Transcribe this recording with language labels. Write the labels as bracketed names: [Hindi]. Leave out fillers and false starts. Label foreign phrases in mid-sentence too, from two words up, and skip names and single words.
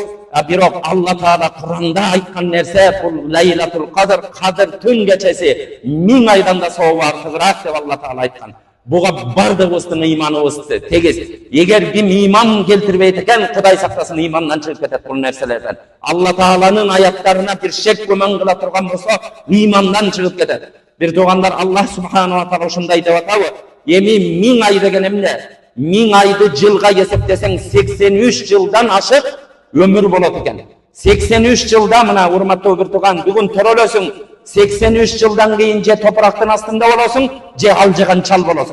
[Kyrgyz] Бирок Алла Таала Куранда айткан нерсе бул Лейлатул Кадр, кадыр түн кечеси 1000 айдан да сообу артыгыраак деп Алла Таала айткан. Буга бардыгыбыздын ыйманыбызды тегиз. Эгер ким ыйман келтирбейт экен, Кудай сактасын, ыймандан чыгып кетет бул нерселерден. Алла Тааланын аяттарына бир шек көмөн кыла турган болсо, ыймандан чыгып кетет. Бир туугандар, Аллах [Arabic] سبحانه وتعالى [Kyrgyz] ушундай деп атабы. Эми 1000 ай деген эмне? 1000 айды жылга эсептесең 83 жылдан ашык өмүр болот экен. 83 жылда мына урматтуу бир тууган, бүгүн төрөлөсүң. 83 жылдан кийин же топурактын астында болосуң, же алжыган чал болосуң.